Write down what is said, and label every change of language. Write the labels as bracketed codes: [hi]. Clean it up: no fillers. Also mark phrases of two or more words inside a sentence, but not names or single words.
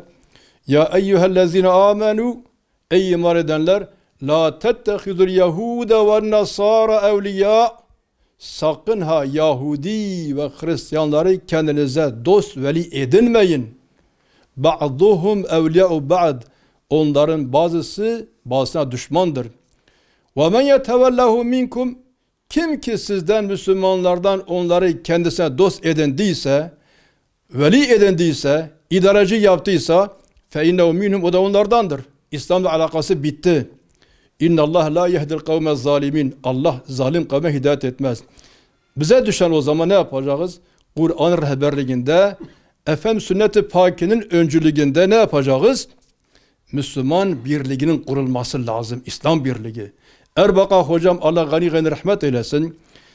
[ar] يا أيها الذين آمنوا, [tr] ey iman edenler, [ar] لا تتخذوا اليهود والنصارى أولياء. [tr] Sakın ha Yahudi ve Hristiyanları kendinize dost veli edinmeyin. [ar] بعضهم أولياء بعض. [tr] Onların bazısı bazısına düşmandır. [ar] وَمَنْ يَتَوَلَّهُ مِنْكُمْ [tr] Kim ki sizden Müslümanlardan onları kendisine dost edindiyse, veli edindiyse, idareci yaptıysa [ar] فَاِنَّهُ مِنْهُمْ [tr] O da onlardandır. İslam'la alakası bitti. [ar] اِنَّ اللّٰهَ لَا يَهْدِ الْقَوْمَ الظَّالِمِينَ [tr] Allah zalim kavme hidayet etmez. Bize düşen o zaman ne yapacağız? Kur'an rehberliğinde, Efendimiz Sünnet-i Paki'nin öncülüğünde ne yapacağız? Müslüman birliğinin kurulması lazım. İslam birliği. Erbakan hocam Allah gani rahmet eylesin.